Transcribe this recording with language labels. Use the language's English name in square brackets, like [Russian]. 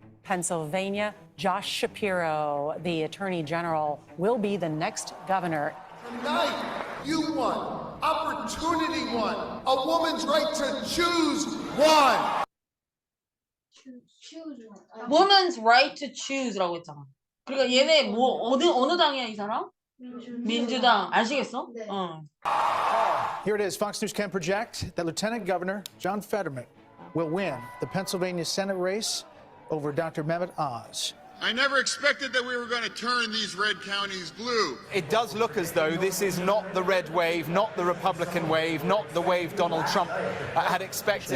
[English] Pennsylvania, Josh Shapiro, the Attorney General, will be the next governor. Tonight, you won. Opportunity won. A woman's right to choose won. choose one. Woman's right to choose [Korean] 라고 했잖아. 그러니까 얘네 뭐 어느 당이야 이 사람? 민주당. 아시겠어? 네. [English] Here it is. Fox News can project that Lieutenant Governor John Fetterman will win the Pennsylvania Senate race over Dr. Mehmet Oz. I never expected that we were going to turn these red counties blue. It does look as though this is not the red wave, not the Republican wave, not the wave Donald Trump had expected.